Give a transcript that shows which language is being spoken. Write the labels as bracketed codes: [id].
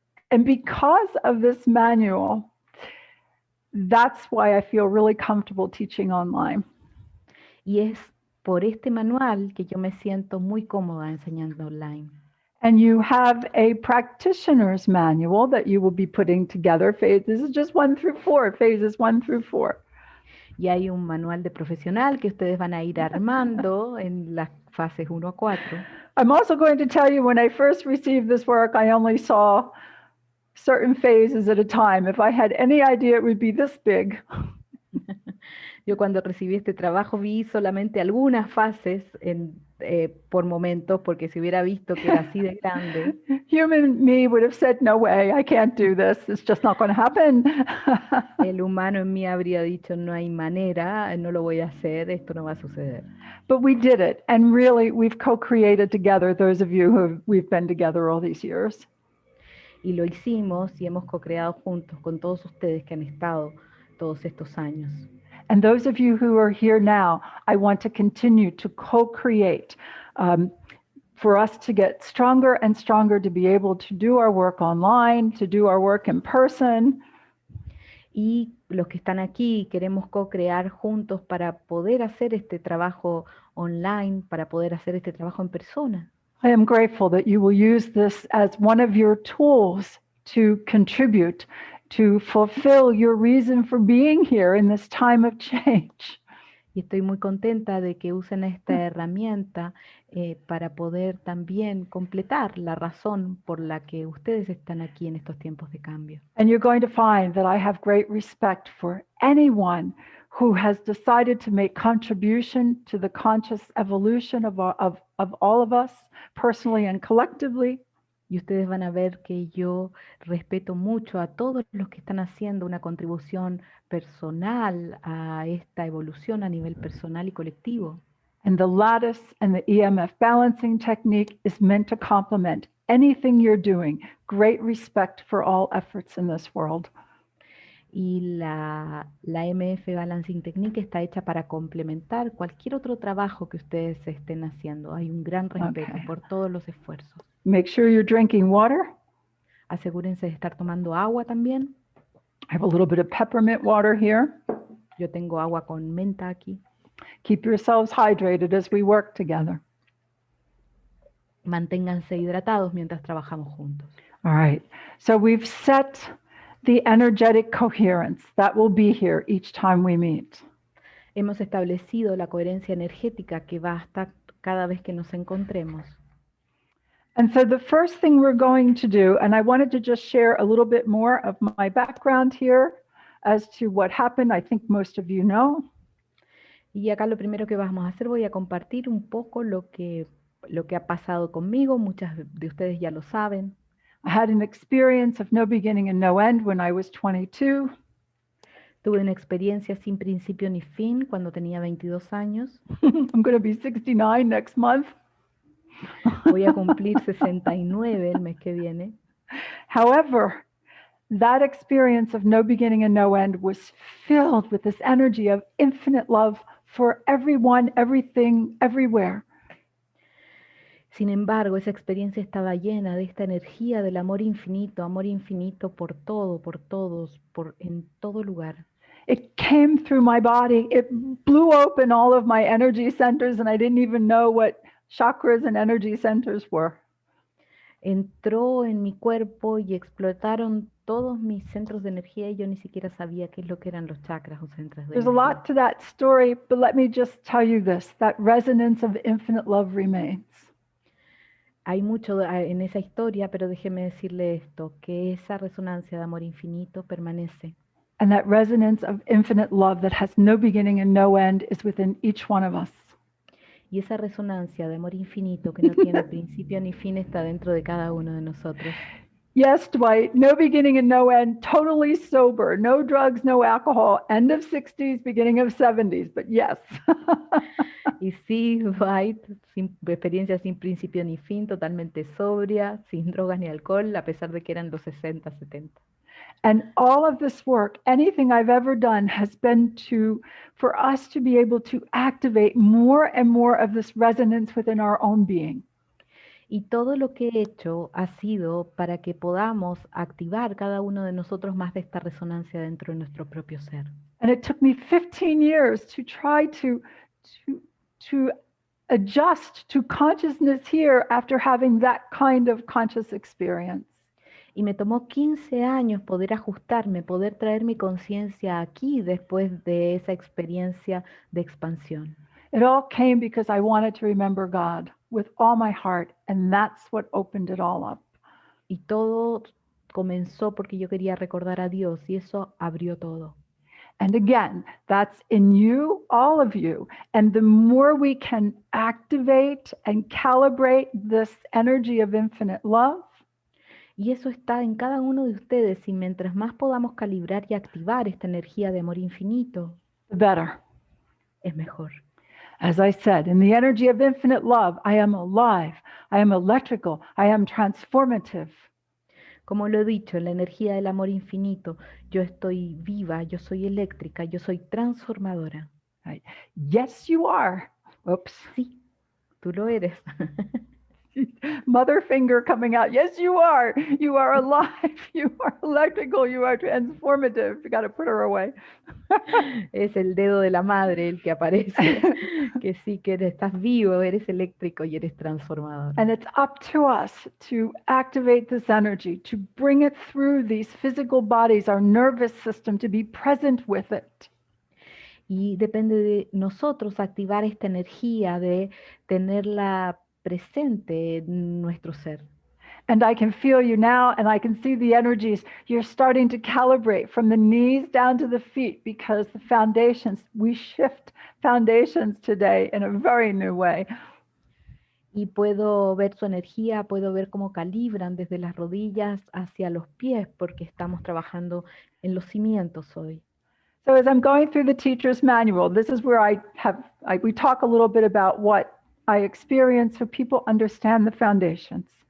[en] And because of this manual, that's why I feel really comfortable teaching online. [es] Y es por este manual que yo me siento muy cómoda enseñando online. [en] And you have a practitioner's manual that you will be putting together. This is just 1 through 4, phases 1 through 4. [es] Y hay un manual de profesional que ustedes van a ir armando en las fases 1 a 4. [en] I'm also going to tell you, when I first received this work, I only saw certain phases at a time. If I had any idea it would be this big. [es] Yo cuando recibí este trabajo vi solamente algunas fases por momentos, porque si hubiera visto que era así de grande, [en] Human me would have said, no way, I can't do this. It's just not going to happen. [es] el humano en mí habría dicho, no hay manera, no lo voy a hacer, esto no va a suceder. [en] But we did it. And really, we've co-created together, those of you we've been together all these years. [es] Y lo hicimos y hemos co-creado juntos con todos ustedes que han estado todos estos años. [en] And those of you who are here now, I want to continue to co-create for us to get stronger and stronger, to be able to do our work online, to do our work in person. [es] Y los que están aquí queremos co-crear juntos para poder hacer este trabajo online, para poder hacer este trabajo en persona. [en] I am grateful that you will use this as one of your tools to contribute, to fulfill your reason for being here in this time of change. [es] Y estoy muy contenta de que usen esta herramienta para poder también completar la razón por la que ustedes están aquí en estos tiempos de cambio. [en] And you're going to find that I have great respect for anyone who has decided to make contribution to the conscious evolution of all of us, personally and collectively. [es] Y ustedes van a ver que yo respeto mucho a todos los que están haciendo una contribución personal a esta evolución a nivel personal y colectivo. [en] And the lattice and the EMF balancing technique is meant to complement anything you're doing. Great respect for all efforts in this world. [es] Y la MF Balancing Technique está hecha para complementar cualquier otro trabajo que ustedes estén haciendo. Hay un gran respeto por todos los esfuerzos. [en] Make sure you're drinking water. [es] Asegúrense de estar tomando agua también. [en] I have a little bit of peppermint water here. [es] Yo tengo agua con menta aquí. [en] Keep yourselves hydrated as we work together. [es] Manténganse hidratados mientras trabajamos juntos. [en] All right. So we've set the energetic coherence that will be here each time we meet. [es] Hemos establecido la coherencia energética que va a estar cada vez que nos encontremos. [en] And so the first thing we're going to do, and I wanted to just share a little bit more of my background here as to what happened. I think most of you know. [es] Y acá lo primero que vamos a hacer, voy a compartir un poco lo que ha pasado conmigo. Muchas de ustedes ya lo saben. [en] I had an experience of no beginning and no end when I was 22. [es] Tuve una experiencia sin principio ni fin cuando tenía 22 años. [en] I'm going to be 69 next month. [es] Voy a cumplir 69 el mes que viene. [en] However, that experience of no beginning and no end was filled with this energy of infinite love for everyone, everything, everywhere. [es] Sin embargo, esa experiencia estaba llena de esta energía del amor infinito por todo, por todos, en todo lugar. [en] It came through my body. It blew open all of my energy centers, and I didn't even know what chakras and energy centers were. [es] Entró en mi cuerpo y explotaron todos mis centros de energía y yo ni siquiera sabía qué es lo que eran los chakras o centros de [en] There's a [es] energía. [en] lot to that story, but let me just tell you this, that resonance of infinite love remains. [es] Hay mucho en esa historia, pero déjeme decirle esto, que esa resonancia de amor infinito permanece. [en] And that resonance of infinite love that has no beginning and no end is within each one of us. [es] Y esa resonancia de amor infinito que no tiene principio ni fin está dentro de cada uno de nosotros. [en] Yes, Dwight, no beginning and no end, totally sober, no drugs, no alcohol, end of 60s, beginning of 70s, but yes. [es] Y sí, Dwight, experiencia sin principio ni fin, totalmente sobria, sin drogas ni alcohol, a pesar de que eran los 60, 70. [en] And all of this work, anything I've ever done has been for us to be able to activate more and more of this resonance within our own being. [es] Y todo lo que he hecho ha sido para que podamos activar cada uno de nosotros más de esta resonancia dentro de nuestro propio ser. [en] And it took me 15 years to try to adjust to consciousness here after having that kind of conscious experience. [es] Y me tomó 15 años poder ajustarme, poder traer mi conciencia aquí después de esa experiencia de expansión. [en] It all came because I wanted to remember God with all my heart, and that's what opened it all up. [es] Y todo comenzó porque yo quería recordar a Dios y eso abrió todo. [en] And again, that's in you, all of you. And the more we can activate and calibrate this energy of infinite love, [es] Y eso está en cada uno de ustedes y mientras más podamos calibrar y activar esta energía de amor infinito, [en] the better. [es] es mejor. [en] As I said, in the energy of infinite love, I am alive, I am electrical, I am transformative. [es] Como lo he dicho, en la energía del amor infinito, yo estoy viva, yo soy eléctrica, yo soy transformadora. [en] Right? Yes, you are. Oops. [es] Sí, tú lo eres. [en] Mother finger coming out. Yes, you are. You are alive. You are electrical. You are transformative. You got to put her away. [es] Es el dedo de la madre el que aparece, que sí que estás vivo, eres eléctrico y eres transformador. [en] And it's up to us to activate this energy, to bring it through these physical bodies, our nervous system, to be present with it. [es] Y depende de nosotros activar esta energía, de tenerla presente en nuestro ser. [en] And I can feel you now, and I can see the energies. You're starting to calibrate from the knees down to the feet because the foundations, we shift foundations today in a very new way. [es] Y puedo ver su energía, puedo ver cómo calibran desde las rodillas hacia los pies, porque estamos trabajando en los cimientos hoy. [en] So as I'm going through the teacher's manual, this is where we talk a little bit about what I experience so people understand the foundations.